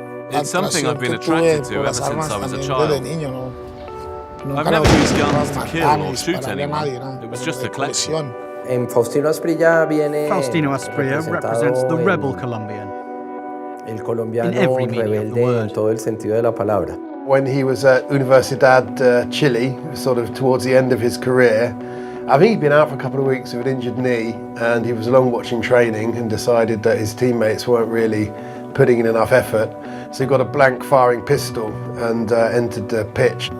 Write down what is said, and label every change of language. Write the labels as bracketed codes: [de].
[en] It's something I've been attracted to ever since I was a child. I've never used guns to kill or shoot anyone. It was just a collection. Faustino Asprilla represents the rebel Colombian. [es] El colombiano rebelde en todo el sentido de la palabra. [en] When he was at Universidad Chile, sort of towards the end of his career, I think he'd been out for a couple of weeks with an injured knee, and he was along watching training and decided that his teammates weren't really putting in enough effort. So he got a blank firing pistol and entered the pitch.